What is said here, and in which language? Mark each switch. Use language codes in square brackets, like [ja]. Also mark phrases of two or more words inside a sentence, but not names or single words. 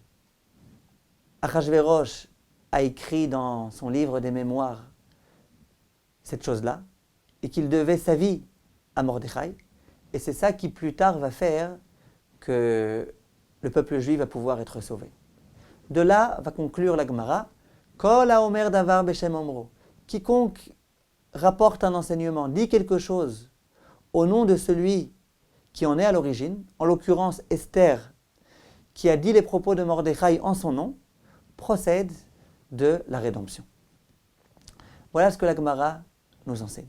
[fr] Achashverosh a écrit dans son livre des mémoires cette chose-là et qu'il devait sa vie à Mordechai. Et c'est ça qui plus tard va faire que le peuple juif va pouvoir être sauvé. De là va conclure la Gemara [he] כל האומר דבר בשם אומרו. [fr] Quiconque rapporte un enseignement, dit quelque chose au nom de celui qui en est à l'origine, en l'occurrence Esther, qui a dit les propos de Mordechai en son nom, procède de la rédemption. Voilà ce que la Gemara nous enseigne.